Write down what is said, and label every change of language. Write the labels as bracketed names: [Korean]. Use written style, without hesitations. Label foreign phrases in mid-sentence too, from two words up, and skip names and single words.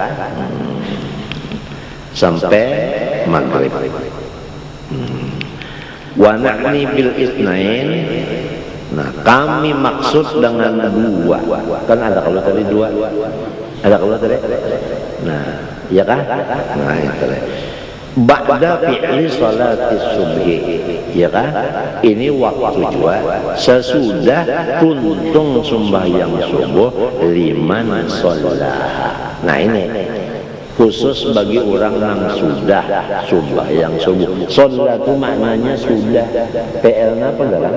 [Indonesian] Sampai maghrib. [Arabic] Wa na'ni bil isnain. [Indonesian] Nah, kami maksud dengan dua. Kan ada kalau tadi dua. Ada kalau tadi. Nah, ya kan? Nah, itu. [Arabic] Ba'da fi'li salati subhi. [Indonesian] Ya kan? Ini waktu juga sesudah tuntung sembahyang subuh [Arabic] liman shallaha. [Indonesian] Nah, ini khusus bagi orang yang sudah sembahyang subuh. Sholat itu maknanya sudah. PL-nya apa enggak?